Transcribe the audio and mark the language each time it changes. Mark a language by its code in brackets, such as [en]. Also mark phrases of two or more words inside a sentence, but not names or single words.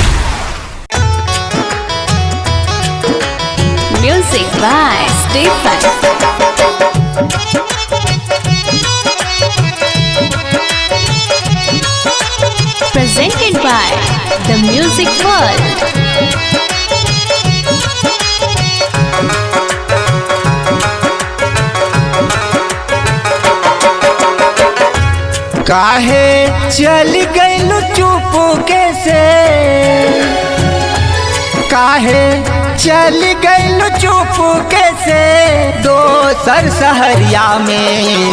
[en] Music by Stephen. Presented by The Music World. [bho] काहे चल गइलू चुप कैसे, काहे चल गइलू चुप कैसे दोसर सहरिया में।